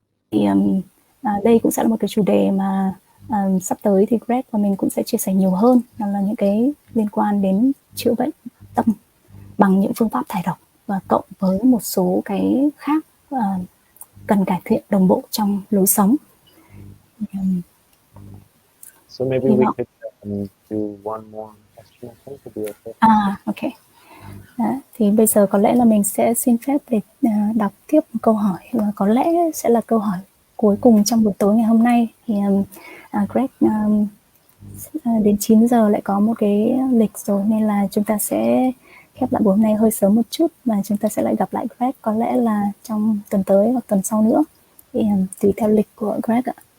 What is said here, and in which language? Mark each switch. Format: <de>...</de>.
<vi>Thì đây cũng sẽ là một cái chủ đề mà sắp tới thì Greg và mình cũng sẽ chia sẻ nhiều hơn, đó là những cái liên quan đến chữa bệnh tâm bằng những phương pháp thải độc và cộng với một số cái khác cần cải thiện đồng bộ trong lối sống.</vi> <en>So maybe we could do one more question, I think would be okay. Ok.</en> <vi>Đó, thì bây giờ có lẽ là mình sẽ xin phép để đọc tiếp một câu hỏi, và có lẽ sẽ là câu hỏi cuối cùng trong buổi tối ngày hôm nay. Thì Greg đến 9 giờ lại có một cái lịch rồi, nên là chúng ta sẽ khép lại buổi hôm nay hơi sớm một chút, và chúng ta sẽ lại gặp lại Greg có lẽ là trong tuần tới hoặc tuần sau nữa, thì tùy theo lịch của Greg ạ.</vi>